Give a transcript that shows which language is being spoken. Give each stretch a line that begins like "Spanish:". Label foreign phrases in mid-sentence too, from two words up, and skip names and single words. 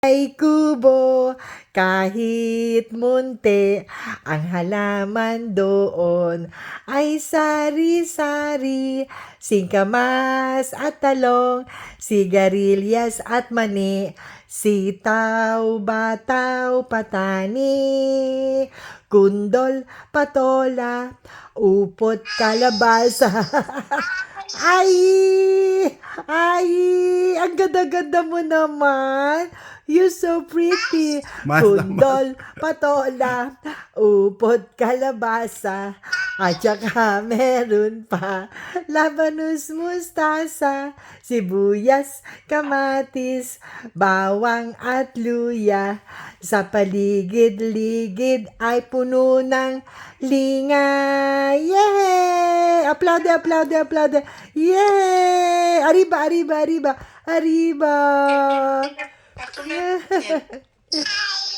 Filipino: Ay kubo, kahit munti, ang halaman doon ay sari-sari, singkamas at talong, sigarilyas at mani, sitaw, bataw, patani, kundol, patola, upot, kalabasa. Ay! Ay! Ang ganda-ganda mo naman!
English: You're so pretty!
Filipino: Mas naman. Kundol, patola, upot, kalabasa, at saka meron pa labanus, mustasa, sibuyas, kamatis, bawang at luya. Sa paligid-ligid ay puno ng linga. Yay!
Spanish: Aplaude, aplaude, aplaude. Yay! Arriba, arriba, arriba. Arriba.